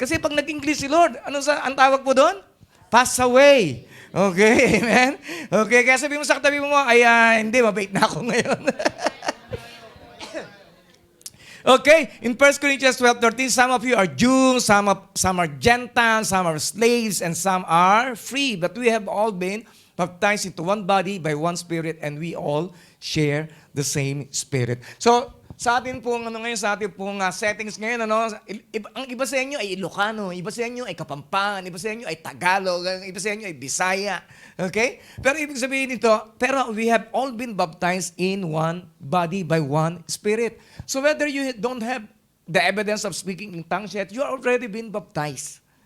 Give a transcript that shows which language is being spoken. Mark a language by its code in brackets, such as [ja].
[tl] Kasi pag nag-English si Lord, ang tawag po doon? Pass away. Okay? Amen? Okay, kaya sabi mo sa katabi mo, ay hindi, mabait na ako ngayon. [en] Okay, in 1 Corinthians 12:13, some of you are Jews, some are Gentiles, some are slaves, and some are free. But we have all been baptized into one body by one Spirit, and we all share the same Spirit. [tl] So, sa atin pong settings ngayon, ang iba sa inyo ay Ilocano, iba sa inyo ay Kapampangan, iba sa inyo ay Tagalog, iba sa inyo ay Bisaya. Okay? Pero ibig sabihin nito, pero [en] we have all been baptized in one body by one Spirit. So whether you don't have the evidence of speaking in tongues yet, you are already been baptized.